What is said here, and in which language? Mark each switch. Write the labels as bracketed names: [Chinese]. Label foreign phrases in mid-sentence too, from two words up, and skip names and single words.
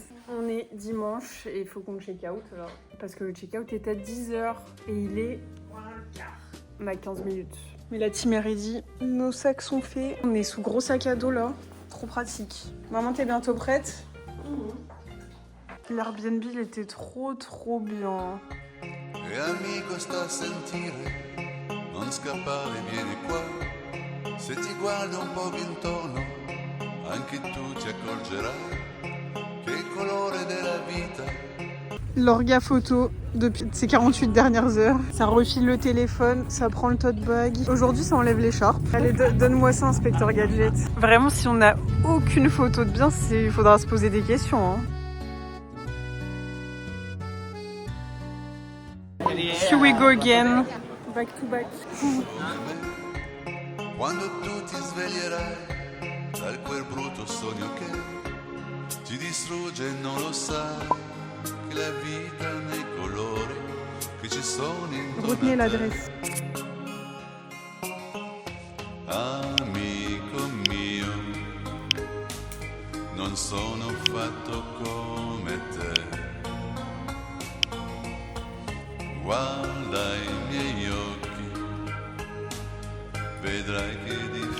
[French] On est dimanche et il faut qu'on [English] check out [French] là. Parce que le [English] check out [French] est à 10 h et il est... On a 15 minutes. Mais la team est ready. Nos sacs sont faits. On est sous gros sac à dos là. Trop pratique. Maman, t'es bientôt prête? L'Airbnb, il était trop bien. [Italian] E amico sta a sentire, non scappare, vieni qua. Se ti guardo un po' intorno, anche tu ti accorgerai che il colore della vita. [French] L'orga photo depuis ces 48 dernières heures. Ça refile le téléphone, ça prend le [English] tote bag. [French] Aujourd'hui, ça enlève l'écharpe. Allez, donne-moi ça, inspecteur Gadget. Vraiment, si on n'a aucune photo de bien, il faudra se poser des questions. Hein. [English] Here we go again. Back to back. [Italian] Quando tu ti sveglierai da quel brutto sogno che ti distrugge e non lo sai che la vita nei colori che ci sono intorno. [French] Retenez l'adresse. [Italian] Amico mio, non sono fatto come te. Guarda i miei occhi, vedrai che